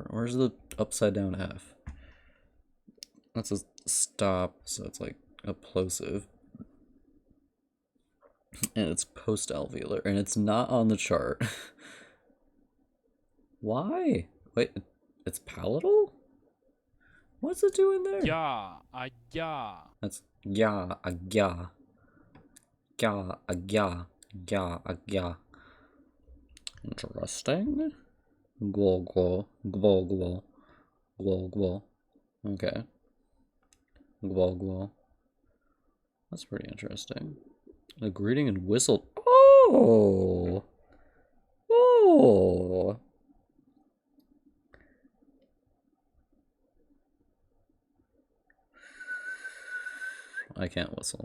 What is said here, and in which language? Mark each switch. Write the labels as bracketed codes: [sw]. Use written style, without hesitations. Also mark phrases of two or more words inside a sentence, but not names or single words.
[en] Where's the upside down F? That's a stop, so it's like a plosive. And it's post-alveolar, and it's not on the chart. Why? Wait, it's palatal? What's it doing there? Ya, a ya. That's ya, a ya. Ya, a ya. Ya, a ya. Interesting. Gwo, gwo. Gwo, gwo. Gwo, gwo. Okay. Gwo, gwo. That's pretty interesting. A greeting and whistle. Oh! Oh! I can't whistle.